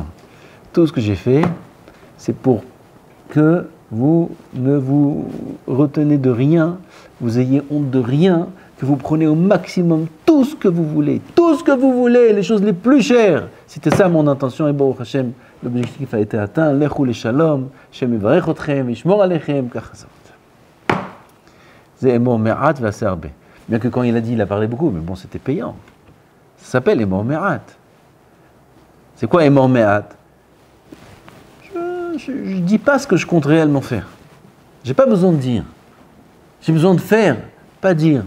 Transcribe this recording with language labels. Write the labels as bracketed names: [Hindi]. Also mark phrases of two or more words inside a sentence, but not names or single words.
[French] Tout ce que j'ai fait, c'est pour que vous ne vous retenez de rien, vous ayez honte de rien, que vous prenez au maximum tout ce que vous voulez, les choses les plus chères. C'était ça mon intention, et [Hebrew] ברוך השם, [French] l'objectif a été atteint. [Hebrew] לכו לשלום השם יברך אתכם ישמור עליכם ככה זאת. C'est אמור מעט ועשה הרבה. [French] Bien que quand il a dit, il a parlé beaucoup, mais bon, c'était payant. Ça s'appelle [Hebrew] אמור מעט. [French] C'est quoi [Hebrew] אמור מעט? [French] Je ne dis pas ce que je compte réellement faire. J'ai pas besoin de dire. J'ai besoin de faire, pas dire.